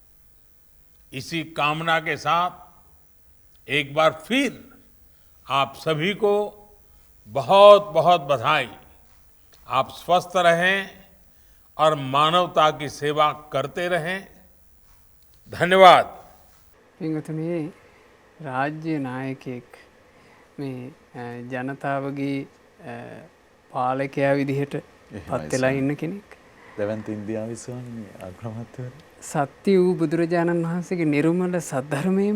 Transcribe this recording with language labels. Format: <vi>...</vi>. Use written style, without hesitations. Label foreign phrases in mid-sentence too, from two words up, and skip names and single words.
<hi>इसी कामना के साथ एक बार फिर आप सभी को बहुत बहुत बधाई। आप स्वस्थ रहें और मानवता की सेवा करते रहें। धन्यवाद।</hi> <si>පින්වතුනි, රාජ්‍ය නායකයෙක් මේ ජනතාවගේ පාලකයා විදිහට පත් වෙලා ඉන්න කෙනෙක්. දැවන්ත ඉන්දියාවේ ස්වාමීනි අග්‍රාමාත්‍යවරයා. සත්‍ය වූ බුදුරජාණන් වහන්සේගේ නිර්මල සද්ධර්මයේම</si>